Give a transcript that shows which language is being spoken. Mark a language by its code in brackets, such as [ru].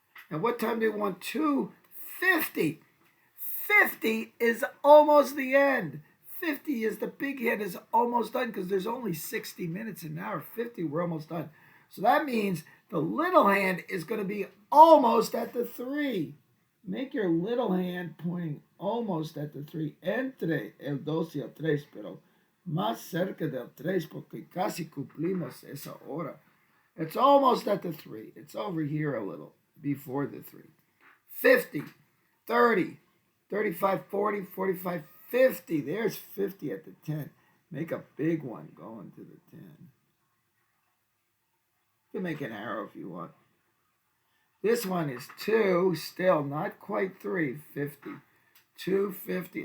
[en] And what time do you want? 2:50. 50 is almost the end. 50 is the big hit is almost done because there's only 60 minutes an hour. 50, we're almost done. So that means the little hand is going to be almost at the 3. Make your little hand pointing almost at the 3. [es] Entre el 2 y el 3, pero más cerca del 3 porque casi cumplimos esa hora. [en] It's almost at the 3. It's over here a little before the 3. 50, 30, 35, 40, 45, 50. There's 50 at the 10. Make a big one going to the 10. You can make an arrow if you want. This one is 2, still not quite 3, 50. 250.